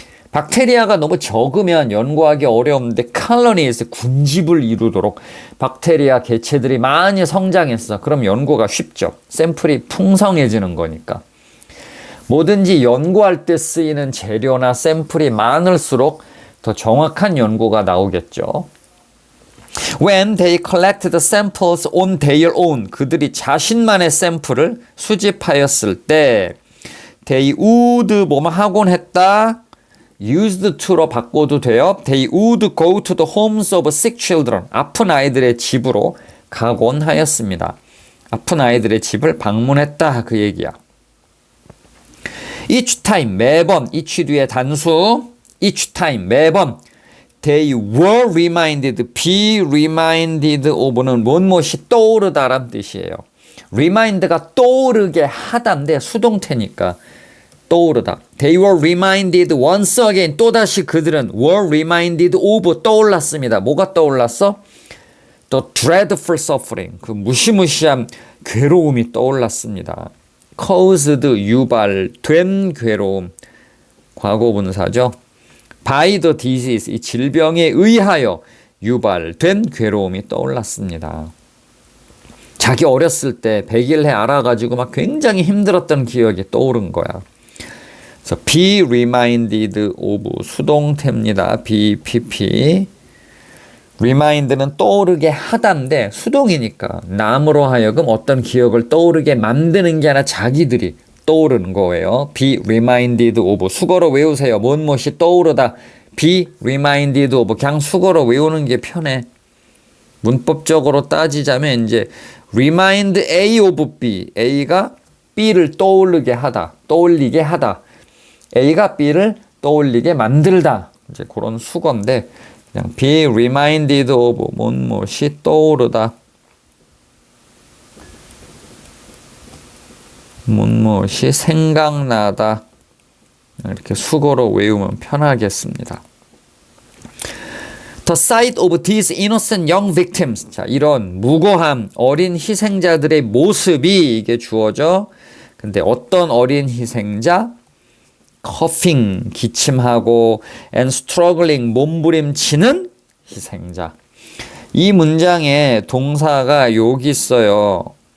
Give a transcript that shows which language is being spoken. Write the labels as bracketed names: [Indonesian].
[Korean] 박테리아가 너무 적으면 연구하기 어려운데 칼로니스 군집을 이루도록 박테리아 개체들이 많이 성장했어. 그럼 연구가 쉽죠. 샘플이 풍성해지는 거니까. 뭐든지 연구할 때 쓰이는 재료나 샘플이 많을수록 더 정확한 연구가 나오겠죠. [English] When they collected samples on their own, [Korean] 그들이 자신만의 샘플을 수집하였을 때 [English] they would [Korean] 뭐뭐 하곤 했다. used to로 바꿔도 돼요. [English] They would go to the homes of sick children. [Korean] 아픈 아이들의 집으로 가곤 하였습니다. 아픈 아이들의 집을 방문했다. 그 얘기야. [English] Each time 매번 each 뒤에 단수 each time 매번 they were reminded be reminded of는 [Korean] 무엇이 떠오르다란 뜻이에요. remind가 떠오르게 하다인데 수동태니까 떠오르다. [English] They were reminded once again. [Korean] 또다시 그들은 [English] were reminded of [Korean] 떠올랐습니다. 뭐가 떠올랐어? [English] The dreadful suffering. [Korean] 그 무시무시한 괴로움이 떠올랐습니다. caused 유발된 괴로움. 과거분사죠. [English] by the disease. [Korean] 이 질병에 의하여 유발된 괴로움이 떠올랐습니다. 자기 어렸을 때 100일 해 알아가지고 막 굉장히 힘들었던 기억이 떠오른 거야. 그래서 be reminded of 수동태입니다. BPP remind는 떠오르게 하다인데 수동이니까 남으로 하여금 어떤 기억을 떠오르게 만드는 게 아니라 자기들이 떠오르는 거예요. [English] be reminded of. [Korean] 수거로 외우세요. 무엇이 떠오르다. [English] be reminded of. [Korean] 그냥 수거로 외우는 게 편해. 문법적으로 따지자면 이제 remind A of B. A가 B를 떠오르게 하다. 떠올리게 하다. A가 B를 떠올리게 만들다. 이제 그런 수거인데 그냥 [English] be reminded of [Korean] 무엇이 떠오르다. 무엇이 생각나다. 이렇게 수거로 외우면 편하겠습니다. [English] The sight of these innocent young victims. [Korean] 자, 이런 무고한 어린 희생자들의 모습이 이게 주어져. 근데 어떤 어린 희생자? [English] coughing, [Korean] 기침하고 [English] and struggling, [Korean] 몸부림치는 희생자. 이 문장에 동사가 여기 있어요.